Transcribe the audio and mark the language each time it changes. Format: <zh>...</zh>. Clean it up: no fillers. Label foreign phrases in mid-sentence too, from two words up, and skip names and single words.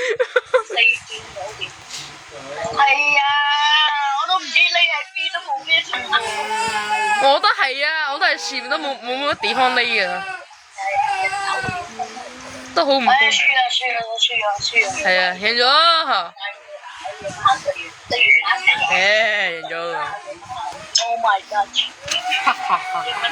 <yue>係啊，我都唔知匿喺邊，都冇咩情況。我都係啊，我都係前面都冇乜地方匿啊，都好唔公。輸啦！係啊，贏咗。贏咗。</yue> <en>Oh my god！哈哈哈！</en>